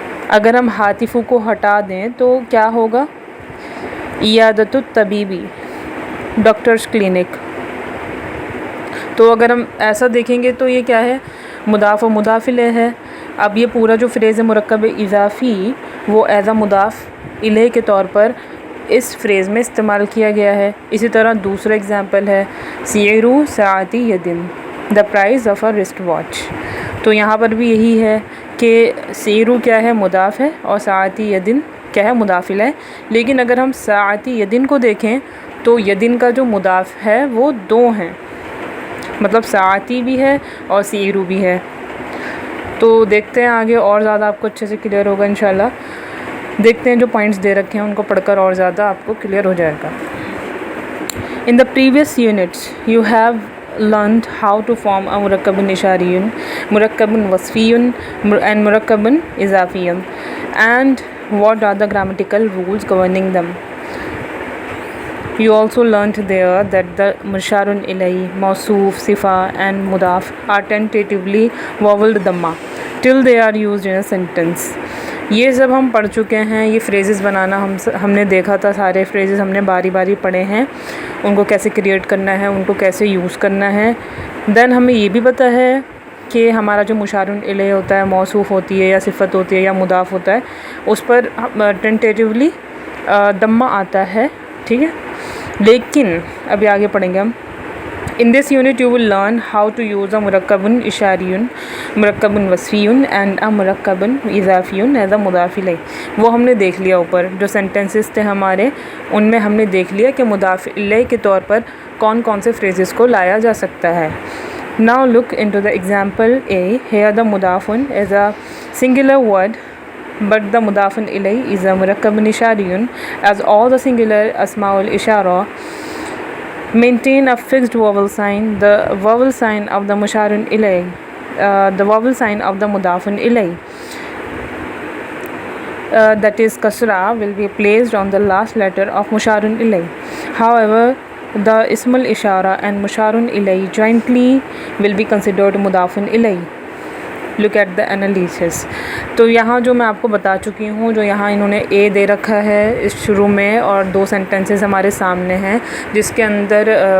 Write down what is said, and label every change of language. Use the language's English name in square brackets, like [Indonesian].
[Urdu] اگر ہم ہاتف کو ہٹا دیں تو کیا ہوگا، عیادت الطبیبی، ڈاکٹرس کلینک. تو اگر ہم ایسا دیکھیں گے تو یہ کیا ہے مضاف و مضاف الیہ ہے. اب یہ پورا جو فریز ہے مرکب اضافی وہ ایز اے مضاف الیہ کے طور پر اس فریز میں استعمال کیا گیا ہے. اسی طرح دوسرا اگزامپل ہے سیرو ساعتی یدن، [English] The prize of a wrist watch. [Urdu] تو یہاں پر بھی یہی ہے کہ سیرو کیا ہے مضاف ہے، اور ساعتی یدن کیا ہے مضاف الیہ. لیکن اگر ہم ساعتی یدن کو دیکھیں تو یدن کا جو مضاف ہے وہ دو ہیں، مطلب ساعتی بھی ہے اور سیرو بھی ہے. تو دیکھتے ہیں آگے اور زیادہ آپ کو اچھے سے کلیئر ہوگا انشاءاللہ. دیکھتے ہیں جو پوائنٹس دے رکھے ہیں ان کو پڑھ کر اور زیادہ آپ کو کلیئر ہو جائے گا. [English] In the previous units you have learned how to form a murakkabun ishariyun, murakkabun wasfiyun and murakkabun izafiyun, and what are the grammatical rules governing them. You also learnt there that the musharun ilayhi, mawsoof, sifa and mudaf are tentatively voweled dhamma till they are used in a sentence. [Urdu] یہ سب ہم پڑھ چکے ہیں، یہ phrases بنانا ہم نے دیکھا تھا، سارے فریزز ہم نے باری باری پڑھے ہیں، ان کو کیسے کریٹ کرنا ہے، ان کو کیسے یوز کرنا ہے. دین ہمیں یہ بھی پتہ ہے کہ ہمارا جو مشارن الیہ ہوتا ہے، موصوف ہوتی ہے یا صفت ہوتی ہے یا مضاف ہوتا ہے، اس پر ٹینٹیٹیولی دمہ آتا ہے، ٹھیک ہے. لیکن ابھی آگے پڑھیں گے ہم. [English] In this unit you will learn how to use a murakkabun ishariyun, murakkabun wasfiyun and a murakkabun izafiyun as a mudaf ilayh. [Urdu] وہ ہم نے دیکھ لیا اوپر جو سینٹنسز تھے ہمارے، ان میں ہم نے دیکھ لیا کہ مضاف الیہ کے طور پر کون کون سے فریزز کو لایا جا سکتا ہے. [English] Now look into the example A. Here the mudafun is a singular word but the mudafun ilayh is a murakkabun ishariyun, as all the singular asmaul ishara maintain a fixed vowel sign. The vowel sign of the musharun ilayh, the vowel sign of the mudafun ilayh, that is kasra, will be placed on the last letter of musharun ilayh. However, the ismul ishara and musharun ilayh jointly will be considered mudafun ilayh. Look at the analysis. [Urdu] تو یہاں جو میں آپ کو بتا چکی ہوں، جو یہاں انہوں نے اے دے رکھا ہے اس شروع میں، اور دو سینٹنسز ہمارے سامنے ہیں جس کے اندر